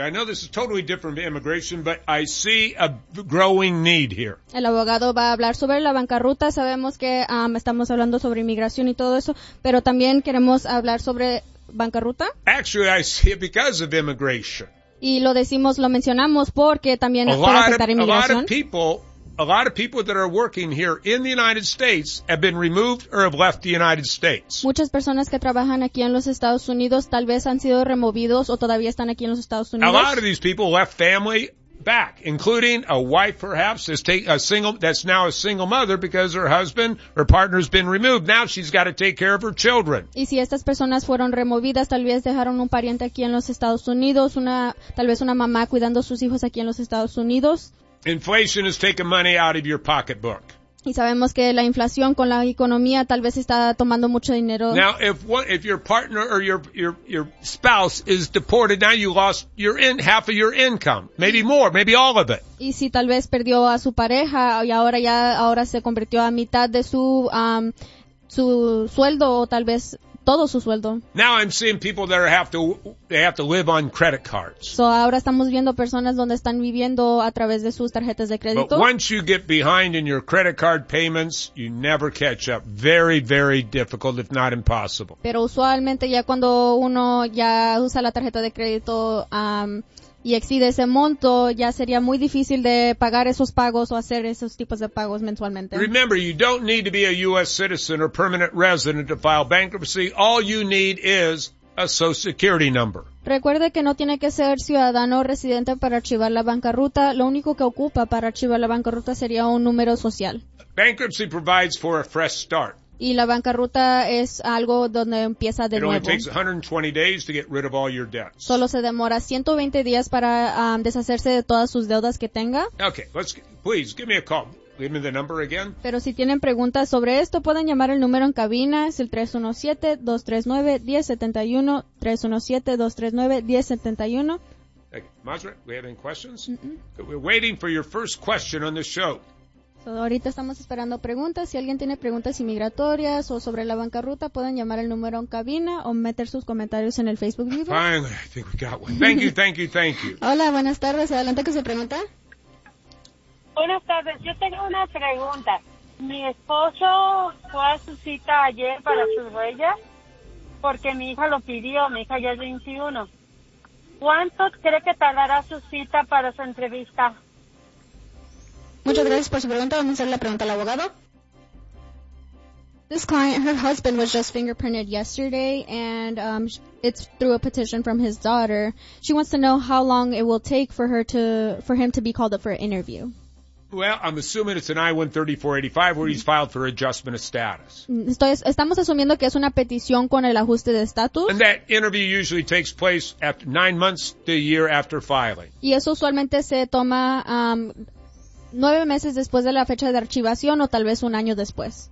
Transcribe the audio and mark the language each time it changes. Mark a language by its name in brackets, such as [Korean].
[English] I know this is totally different from immigration, but I see a growing need here. [Spanish] El abogado va a hablar sobre la bancarrota. Sabemos que estamos hablando sobre inmigración y todo eso, pero también queremos hablar sobre bancarrota. [English] Actually, I see it because of immigration. [Spanish] Y lo decimos, lo mencionamos porque también puede afectar inmigración. [English] A lot of people that are working here in the United States have been removed or have left the United States. [Spanish] Muchas personas que trabajan aquí en los Estados Unidos tal vez han sido removidos o todavía están aquí en los Estados Unidos. [English] A lot of these people left family back, including a wife perhaps that's now a single mother because her husband or partner has been removed. Now she's got to take care of her children. [Spanish] Y si estas personas fueron removidas, tal vez dejaron un pariente aquí en los Estados Unidos, tal vez una mamá cuidando sus hijos aquí en los Estados Unidos. [English] Inflation has taken money out of your pocketbook. [Spanish] Y sabemos que la inflación con la economía tal vez está tomando mucho dinero. [English] Now, if your partner or your spouse is deported, now you lost half of your income, maybe more, maybe all of it. [Spanish] Y si tal vez perdió a su pareja y ahora se convirtió a mitad de su sueldo o tal vez todo su sueldo. [English] Now I'm seeing people that have to live on credit cards. [Spanish] So ahora estamos viendo personas donde están viviendo a través de sus tarjetas de crédito. [English] But once you get behind in your credit card payments, you never catch up. Very, very difficult, if not impossible. [Spanish] Pero usualmente ya cuando uno ya usa la tarjeta de crédito y excede ese monto, ya sería muy difícil de pagar esos pagos o hacer esos tipos de pagos mensualmente. [English] Remember, you don't need to be a U.S. citizen or permanent resident to file bankruptcy. All you need is a Social Security number. [Spanish] Recuerde que no tiene que ser ciudadano o residente para archivar la bancarrota. Lo único que ocupa para archivar la bancarrota sería un número social. [English] Bankruptcy provides for a fresh start. [Spanish] Y la bancarrota es algo donde empieza de nuevo. [English] It only takes 120 days to get rid of all your debts. [Spanish] Solo se demora 120 días para deshacerse de todas sus deudas que tenga. [English] Okay, please give me a call. Give me the number again. [Spanish] Pero si tienen preguntas sobre esto, pueden llamar el número en cabina. Es el 317-239-1071. 317-239-1071. [English] Okay, Masrat, we have any questions? Mm-mm. We're waiting for your first question on the show. [Spanish] Ahorita estamos esperando preguntas. Si alguien tiene preguntas inmigratorias o sobre la bancarrota, pueden llamar el número en cabina o meter sus comentarios en el Facebook Vivo. [English] Finally, I think we got one. Thank you. [Spanish] Hola, buenas tardes. Adelante con su pregunta. Buenas tardes. Yo tengo una pregunta. Mi esposo fue a su cita ayer para sus huellas porque mi hija lo pidió. Mi hija ya es 21. ¿Cuánto cree que tardará su cita para su entrevista? Muchas gracias por su pregunta. Vamos a hacer la pregunta al abogado. [English] This client, her husband was just fingerprinted yesterday, and it's through a petition from his daughter. She wants to know how long it will take for him to be called up for an interview. Well, I'm assuming it's an I-130-485 where he's filed for adjustment of status. [Spanish] Estamos asumiendo que es una petición con el ajuste de estatus. [English] And that interview usually takes place after 9 months to a year after filing. [Spanish] Y eso usualmente se toma 9 meses después de la fecha de archivación o tal vez un año después.